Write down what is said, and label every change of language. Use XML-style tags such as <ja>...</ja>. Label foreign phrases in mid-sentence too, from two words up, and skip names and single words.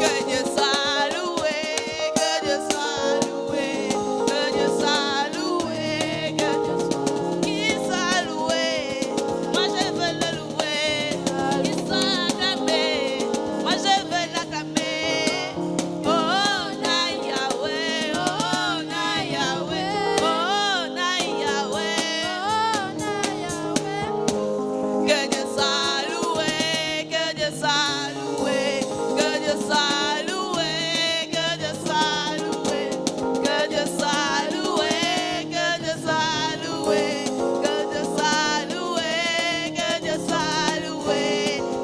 <fr>Que Dieu soit loué, que Dieu soit loué, que Dieu soit loué, que Dieu soit qui soit loué. Moi je veux le louer, qui soit acclamé. Moi je veux l'acclamer.</fr> <ln>Oh na Yahweh, oh na Yahweh, oh na Yahweh, oh na Yahweh.</ln> <fr>Que Dieu soit loué, que Dieu soit loué, que Dieu soit loué, que Dieu soit loué, que Dieu soit loué, que Dieu soit loué, que Dieu soit loué, que Dieu soit loué.</fr>